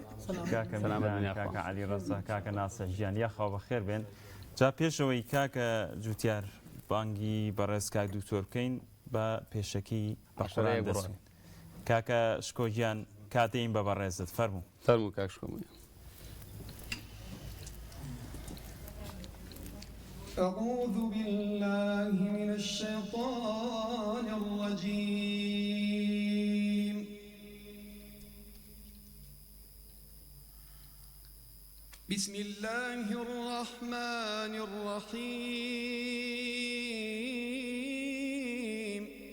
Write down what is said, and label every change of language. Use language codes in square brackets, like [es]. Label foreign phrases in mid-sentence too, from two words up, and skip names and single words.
[ckb] کاکە عەلی ڕەزا کاکە ناسە ژیان یاخوا بەخێر بێن. جا پێشەوەی کاکە جوتیار بانگی بەڕێز کاک دوکتۆر بکەین بە پێشەکی بە قورئان دەچین. کاکە شکۆگیان کاتەین بە بەڕێزت فەرموو. فەرموو کاک شکۆمەنی. [ar] أعوذ بالله من الشيطان الرجيم. بسم الله الرحمن الرحيم.